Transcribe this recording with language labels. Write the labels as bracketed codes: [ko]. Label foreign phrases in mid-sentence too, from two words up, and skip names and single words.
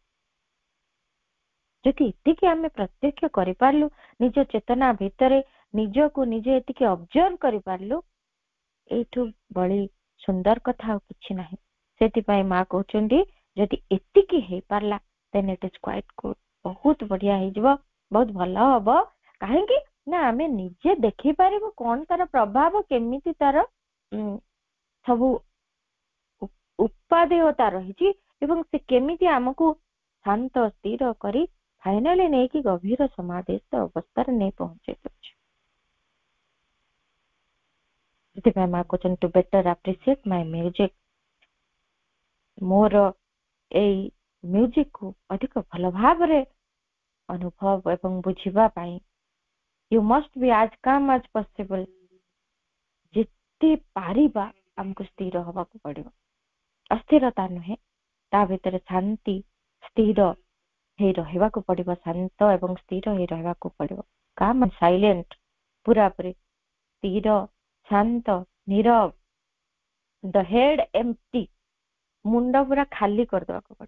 [or] ଯଦି ଏତିକି ଆମେ ପ୍ରତ୍ୟକ୍ଷ କରିପାରିଲୁ, ନିଜ ଚେତନା ଭିତରେ ନିଜକୁ ନିଜେ ଏତିକି ଅବଜର୍ଭ କରିପାରିଲୁ, ଏଇଠୁ ବଳି ସୁନ୍ଦର କଥା ଆଉ କିଛି ନାହିଁ। ସେଥିପାଇଁ ମା କହୁଛନ୍ତି ଯଦି ଏତିକି ହେଇପାରିଲା, [en] then it is quite good, [or] ବହୁତ ବଢିଆ ହେଇଯିବ, ବହୁତ ଭଲ ହବ। କାହିଁକି ନା ଆମେ ନିଜେ ଦେଖିପାରିବୁ କଣ ତାର ପ୍ରଭାବ, କେମିତି ତାର ସବୁ ଉପାଦେୟତା ରହିଛି, ଏବଂ ସେ କେମିତି ଆମକୁ ଶାନ୍ତ ସ୍ଥିର କରି ଫାଇନାଲି ନେଇକି ଗଭୀର ସମାଧିସ୍ଥ ଅବସ୍ଥାରେ ନେଇ ପହଞ୍ଚେଇ ଦଉଛି। ସେଥିପାଇଁ ମା କହୁଛନ୍ତି [en] to better appreciate my music, [or] ମୋର ଏଇ ମ୍ୟୁଜିକ କୁ ଅଧିକ ଭଲ ଭାବରେ ଅନୁଭବ ଏବଂ ବୁଝିବା ପାଇଁ [en] you must be as calm as possible, [or] ଯେତେ ପାରିବା ଆମକୁ ସ୍ଥିର ହବାକୁ ପଡିବ। ଅସ୍ଥିରତା ନୁହେଁ, ତା ଭିତରେ ଶାନ୍ତି ସ୍ଥିର ହେଇ ରହିବାକୁ ପଡିବ, ଶାନ୍ତ ଏବଂ ସ୍ଥିର ହେଇ ରହିବାକୁ ପଡିବ। [en] calm silent, [or] ପୁରାପୁରି ସ୍ଥିର, ଶାନ୍ତ, ନୀରବ, [en] the head empty, [or] ମୁଣ୍ଡ ପୁରା ଖାଲି କରିଦେବାକୁ ପଡିବ।